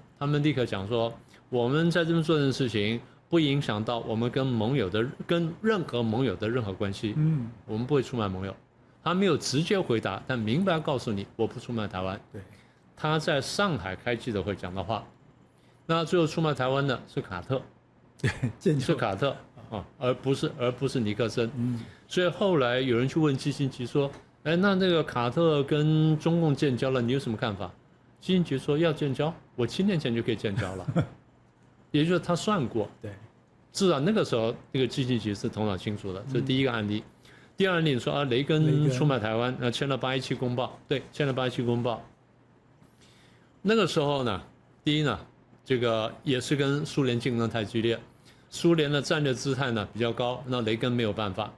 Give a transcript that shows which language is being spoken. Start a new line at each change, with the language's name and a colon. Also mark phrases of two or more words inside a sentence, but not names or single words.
Chinese: 他們立刻講說：“我們在這邊做這件事情，不影響到我們跟任何盟友的任何關係。我們不會出賣盟友。” 他沒有直接回答，但明白告訴你，我不出賣台灣。他在上海開記者會講的話，那最後出賣台灣的是卡特，是卡特啊，而不是尼克森。所以後來有人去問基辛格說：“哎，那個卡特跟中共建交了，你有什麼看法？” 基辛格說：“要建交，我7年前就可以建交了。” 也就是他算過，至少那個時候，這個基辛格是頭腦清楚的。這是第一個案例。第二案例說雷根出賣台灣，簽了817公報，對，簽了817公報。那個時候呢，第一呢，這個也是跟蘇聯競爭太激烈，蘇聯的戰略姿態呢比較高，那雷根沒有辦法。